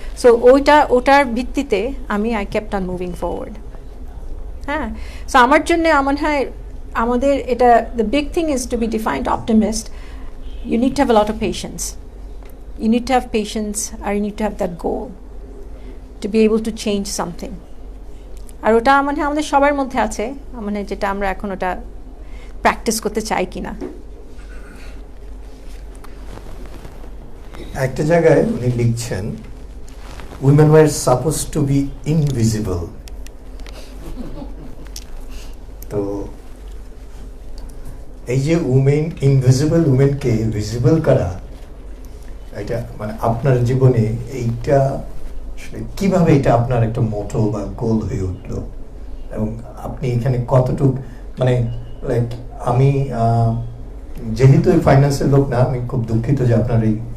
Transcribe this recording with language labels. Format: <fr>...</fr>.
<en>so</en> <bn>ওটার ভিত্তিতে</bn> <en>I kept on moving forward. হ্যাঁ, so</en> <bn>আমার জন্য মনে হয় আমাদের এটা</bn> <en>The big thing is to be defined optimist, you need to have a lot of patience. You need to have patience, or you need to have that goal to be able to change something.</en> <bn>আর ওটা মানে আমাদের সবার মধ্যে আছে, মানে যেটা আমরা এখন ওটা প্র্যাকটিস করতে চাই কিনা। একটা জায়গায় উনি লিখছেন</bn> <en>women were supposed to be invisible,</en> <bn>তো এই যে ইনভিজিবল উমেনকে ভিজিবল করা, এটা মানে আপনার জীবনে এইটা কিভাবে এটা আপনার একটা মোটো বা গোল হয়ে উঠলো, এবং আপনি এখানে কতটুক মানে লাইক আমি যেহেতু এই ফাইন্যান্সের লোক না, আমি খুব দুঃখিত যে আপনার এই</bn>